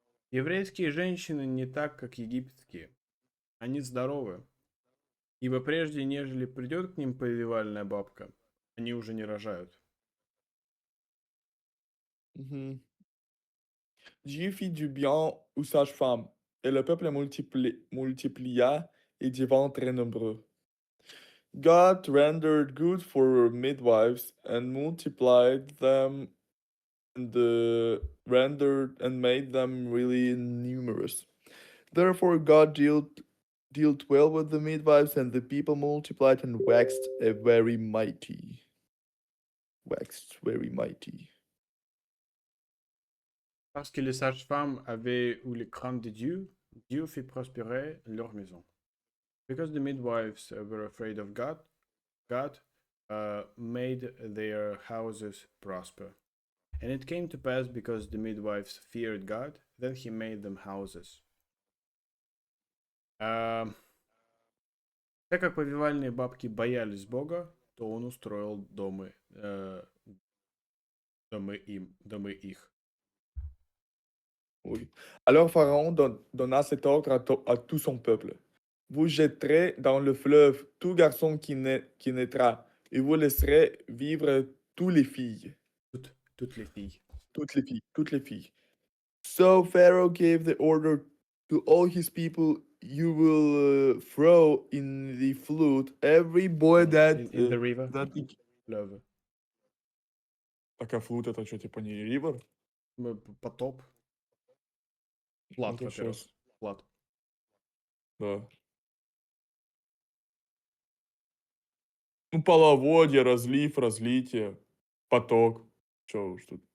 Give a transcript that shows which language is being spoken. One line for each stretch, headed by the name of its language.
Russian: Еврейские женщины не так, как египетские. Они здоровы, ибо прежде, нежели придет к ним повивальная бабка, они уже не рожают. Mhm.
French: Dieu fit du bien aux sages-femmes, et le peuple multiplia et devint très nombreux.
English: God rendered good for midwives and multiplied them and rendered and made them really numerous. Therefore, God dealt well with the midwives, and the people multiplied and waxed a very mighty. Waxed very mighty.
French: Parce que les sages-femmes avaient eu les craintes de Dieu, Dieu fit prospérer leur maison.
English: Because the midwives were afraid of God, God made their houses prosper. And it came to pass because the midwives feared God, then he made them houses.
Russian: А, так как повивальные бабки боялись Бога, то он устроил домы их.
French: Oui. Alors Pharaon donna cet ordre à tout son peuple. Vous jetterez dans le fleuve tout garçon qui naîtra, et vous laisserez vivre toutes les filles. Toutes les filles. Toutes les filles. Toutes les filles.
English: So Pharaoh gave the order to all his people, you will throw in the flood every boy In the river. that...
French: Fleuve.
Russian: Так, а флут это что, типа не ривер? Потоп. Флат, Это во-первых. сейчас, Флат. да. Ну, половодье, разлив, разлитие, поток. Что уж тут.